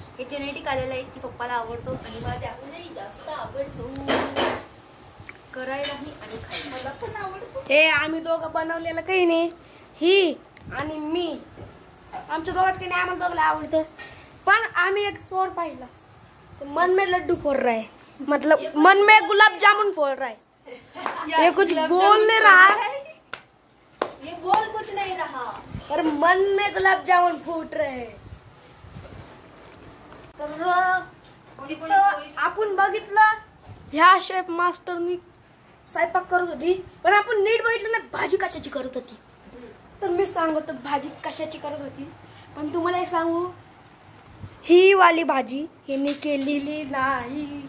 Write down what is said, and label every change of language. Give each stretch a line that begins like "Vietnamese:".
Marathi: हे जेनेटिक आलेलं आहे की पप्पाला आवडतो आणि मला त्याहूनही जास्त आवडतो करायलाही आणि खायला. मला पण आवडतो. हे आम्ही दोघं बनवलेलं काही नाही, ही आणि मी, आमच्या दोघांच काही नाही, आम्हाला दोघांना आवडतं. पण आम्ही एक चोर पाहिला, तो
Hindi: मन में लड्डू फोड़ रहा है, मतलब मन में गुलाब जामुन फोड़ रहा है. ये कुछ बोल नहीं रहा है, ये बोल कुछ नहीं रहा, पर मन में गुलाब जामुन फूट रहे हैं.
Marathi: तर आपण बघितलं ह्या शेफ मास्टरनी स्वयंपाक करत होती, पण आपण नीट बघितलं ना भाजी कशाची करत होती. तर मी सांगतो भाजी कशाची करत होती. पण तुम्हाला एक सांगू, ही वाली भाजी हिने केलेली नाही.